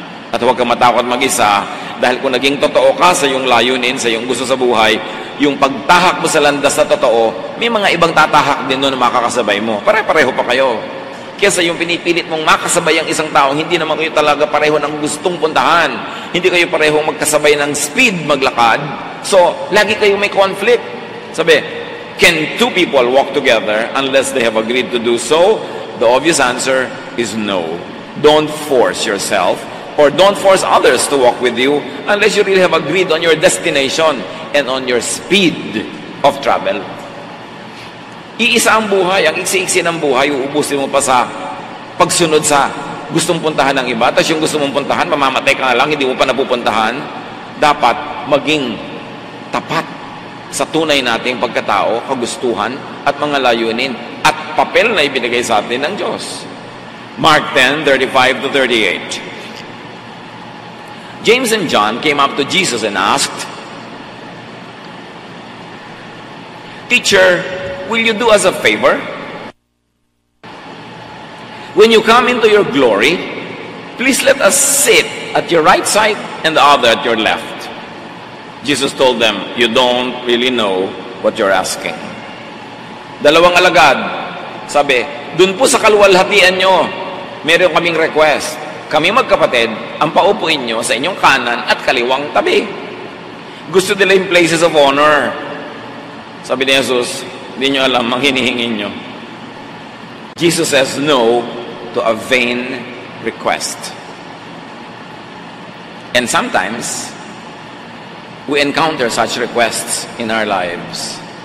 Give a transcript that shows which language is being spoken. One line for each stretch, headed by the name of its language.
Filipino: At huwag kang matakot mag-isa dahil kung naging totoo ka sa iyong layunin, sa iyong gusto sa buhay, yung pagtahak mo sa landas na totoo, may mga ibang tatahak din doon na makakasabay mo. Pare-pareho pa kayo. Kesa yung pinipilit mong makasabay ang isang tao, hindi naman kayo talaga pareho ng gustong puntahan. Hindi kayo pareho magkasabay ng speed maglakad. So, lagi kayo may conflict.
English: Sabi, can two people walk together unless they have agreed to do so? The obvious answer is no. Don't force yourself or don't force others to walk with you unless you really have agreed on your destination and on your speed of travel.
Filipino: Iisa ang buhay, ang iksi-iksi ng buhay, uubusin mo pa sa pagsunod sa gustong puntahan ng iba, tapos yung gusto mong puntahan, mamamatay ka na lang, hindi mo pa napupuntahan. Dapat maging tapat sa tunay nating pagkatao, kagustuhan, at mga layunin, at papel na ibinigay sa atin ng Diyos.
English: Mark 10:35-38. James and John came up to Jesus and asked, Teacher, will you do us a favor? When you come into your glory, please let us sit at your right side and the other at your left. Jesus told them, you don't really know what you're asking.
Filipino: Dalawang alagad, sabi, dun po sa kaluwalhatian nyo, meron kaming request. Kami magkapatid, ang paupuin nyo sa inyong kanan at kaliwang tabi. Gusto nila yung
English: places of honor.
Filipino: Sabi ni Jesus, hindi nyo alam ang hinihingin nyo.
English: Jesus says no to a vain request. And sometimes, we encounter such requests in our lives.